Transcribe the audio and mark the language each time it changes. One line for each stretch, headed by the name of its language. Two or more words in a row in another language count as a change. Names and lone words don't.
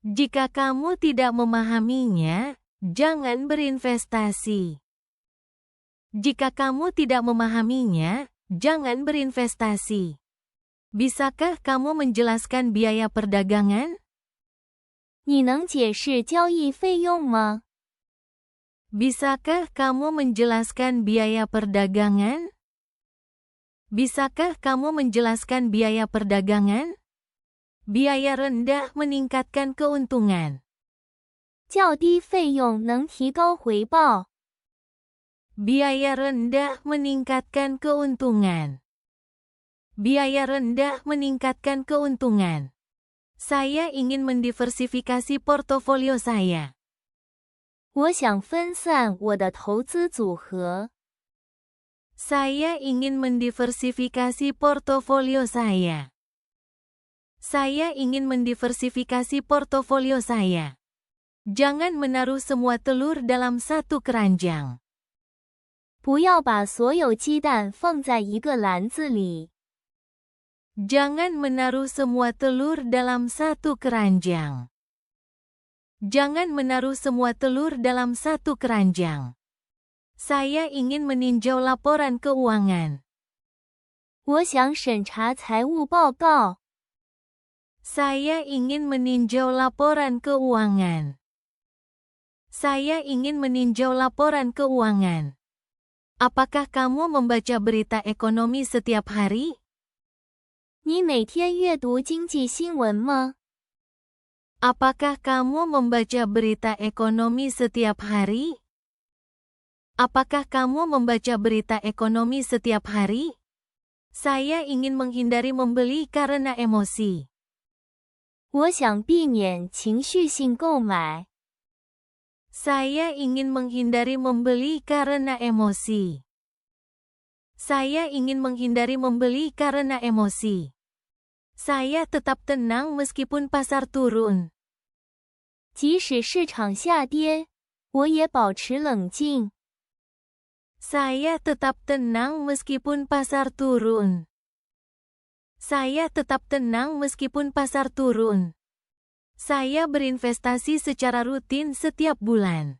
Indonesian: Jika kamu tidak memahaminya, jangan berinvestasi. Jika kamu tidak memahaminya, jangan berinvestasi. Bisakah kamu menjelaskan biaya perdagangan?
Chinese: 你能解释交易费用吗？
Indonesian: Bisakah kamu menjelaskan biaya perdagangan? Bisakah kamu menjelaskan biaya perdagangan? Biaya rendah meningkatkan keuntungan.
Chinese: 较低费用能提高回报。
Indonesian: Biaya rendah meningkatkan keuntungan. Biaya rendah meningkatkan keuntungan. Saya ingin mendiversifikasi portofolio saya.
Chinese: 我想分散我的投资组合。
Indonesian: Saya ingin mendiversifikasi portofolio saya. Saya ingin mendiversifikasi portofolio saya. Jangan menaruh semua telur dalam satu keranjang.
Chinese: 不要把所有鸡蛋放在一个篮子里。
Indonesian: Jangan menaruh semua telur dalam satu keranjang. Jangan menaruh semua telur dalam satu keranjang. Saya ingin meninjau laporan keuangan.
Chinese: 我想审查财务报告。
Indonesian: Saya ingin meninjau laporan keuangan. Saya ingin meninjau laporan keuangan. Apakah kamu membaca berita ekonomi setiap hari?
Chinese: 你每天阅读经济新闻吗？
Indonesian: Apakah kamu membaca berita ekonomi setiap hari? Apakah kamu membaca berita ekonomi setiap hari? Saya ingin menghindari membeli karena emosi.
Chinese: 我想避免情绪性购买。
Indonesian: Saya ingin menghindari membeli karena emosi. Saya ingin menghindari membeli karena emosi. Saya tetap tenang meskipun pasar turun.
Chinese: 即使市场下跌，我也保持冷静。
Indonesian: Saya tetap tenang meskipun pasar turun. Saya tetap tenang meskipun pasar turun. Saya berinvestasi secara rutin setiap bulan.